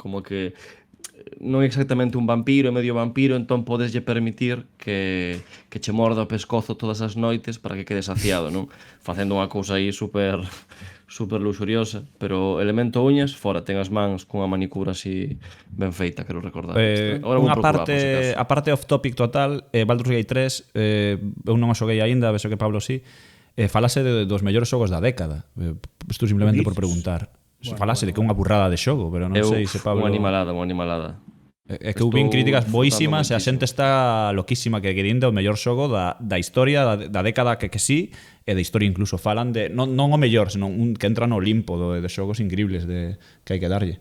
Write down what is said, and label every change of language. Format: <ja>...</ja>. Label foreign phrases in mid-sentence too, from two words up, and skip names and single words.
<gl>Como que non é exactamente un vampiro, é medio vampiro, entón podeslle permitir que che morda o pescozo todas as noites para que quede saciado, non? Facendo unha cousa aí super luxuriosa, pero elemento uñas, fora, ten as mans cunha manicura así ben feita, quero recordar. Agora vou Unha procurar, por se parte, acaso. a parte</gl> <en>off topic</en> <gl>total, Baldur's Gate 3, eu non o xoguei aínda, vexo que Pablo sí, falase dos mellores xogos da década. Isto simplemente por preguntar. Falase de que é unha burrada de xogo, pero non sei se Pablo... Unha animalada. É que eu vin Estou críticas disfrutando boísimas e a moitísimo. xente está loquísima que querindo o mellor xogo da historia da década que sí, e da historia incluso falan de non o mellor, senón un que entra no Olimpo de xogos increíbles que hai que darlle.</gl>